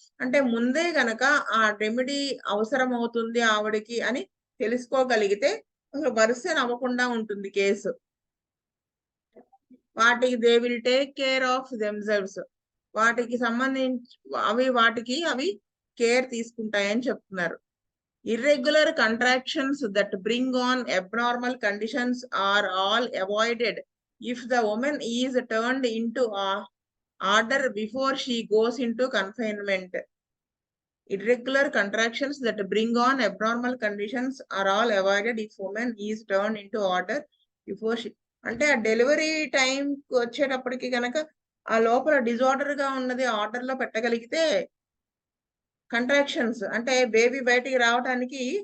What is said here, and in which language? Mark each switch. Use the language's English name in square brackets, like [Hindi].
[Telugu] అంటే ముందే గనక ఆ రెమెడీ అవసరం అవుతుంది ఆవిడకి అని తెలుసుకోగలిగితే అసలు వరుస నవ్వకుండా ఉంటుంది కేసు. వాటికి [English] they will take care of themselves, [Telugu] వాటికి సంబంధించి అవి కేర్ తీసుకుంటాయని చెప్తున్నారు. [English] Irregular contractions that bring on abnormal conditions are all avoided if the woman is turned into order before she goes into confinement. Irregular contractions that bring on abnormal conditions are all avoided if woman is turned into order before she. [Telugu] అంటే ఆ delivery time వచ్చేటప్పటికి కనుక ఆ లోపల disorder గా ఉన్నది order లో పెట్టగలిగితే contractions అంటే బేబీ బయటికి రావడానికి